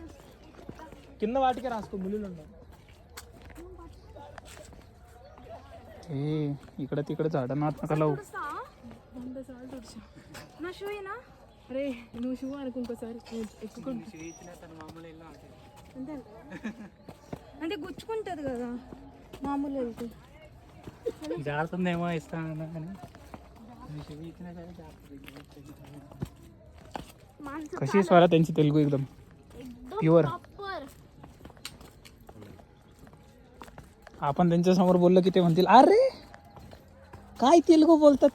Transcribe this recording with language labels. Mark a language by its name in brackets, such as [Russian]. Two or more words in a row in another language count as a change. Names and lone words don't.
[Telugu] కింద వాటికే రాసుకో ముళ్ళు ఉండవు ఇక్కడ తిక్కడ झाडांना నా షూ ఏనా అరే నువ్వు షూ అనుకో ఇంకోసారి అంతే అంటే గుచ్చుకుంటుంది కదా మామూలు వెళ్తే జారుతుందేమో ఇస్తాను కానీ [Marathi] माणसं कशी स्वरा त्यांची तेलुगू एकदम एकदम प्युअर प्रॉपर. आपण त्यांच्या समोर बोललो की ते म्हणतील अरे काय तेलुगू बोलतात